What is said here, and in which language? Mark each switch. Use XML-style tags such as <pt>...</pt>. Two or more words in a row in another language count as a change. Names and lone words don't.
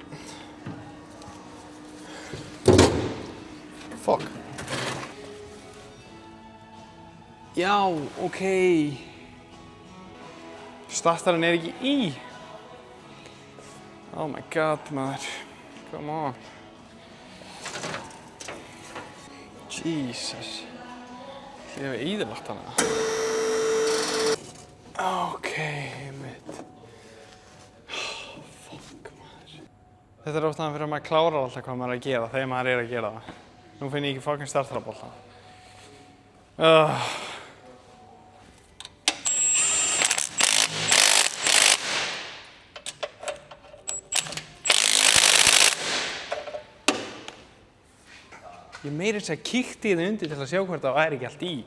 <en>Fuck.</en> <is>Já, ok. Startarinn er ekki í.</is> <en>Oh my god, maður. Come on. Jesus.</en> <is>Ég hef eyðilagt hana. Ok, mitt.</is> <en>Fuck, maður.</en> <is>Þetta er ástæðan fyrir að maður klárar alltaf hvað maður er að gera þegar maður er að gera það. Nú finn ég ekki fucking startarabolta. Ég meira þess að kíkti hérna undir til að sjá hvort það væri ekki allt í.</is>